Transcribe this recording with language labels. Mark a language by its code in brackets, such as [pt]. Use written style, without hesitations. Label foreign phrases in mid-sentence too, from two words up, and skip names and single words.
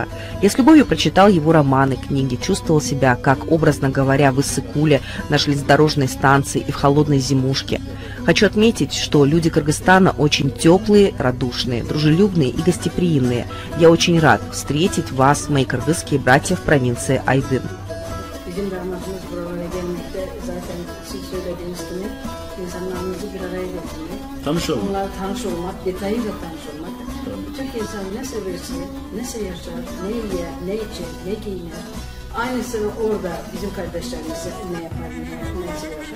[ru] Я с любовью прочитал его романы, книги, чувствовал себя, как, образно говоря, в Иссык-Куле, на железнодорожной станции и в холодной зимушке. Хочу отметить, что люди Кыргызстана очень теплые, радушные, дружелюбные и гостеприимные. Я очень рад встретить вас, мои кыргызские братья в провинции Айдын. [tr] Aynısını orada bizim kardeşlerimiz ne yapar, ne seviyorlar.